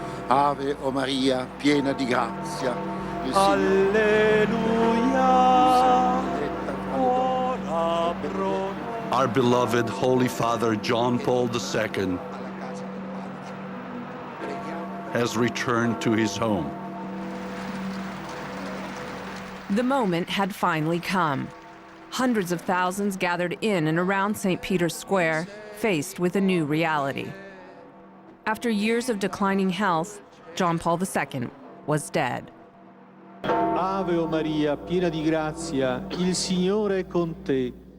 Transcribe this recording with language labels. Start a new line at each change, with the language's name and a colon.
Italian: Ave o Maria, piena di grazia. Il
English: Our beloved Holy Father John Paul II has returned to his home. The moment had finally come. Hundreds of thousands gathered in and around St. Peter's Square, faced with a new reality. After years of declining health, John Paul II was dead.
Italian: Ave o Maria, piena di grazia, il Signore è con te.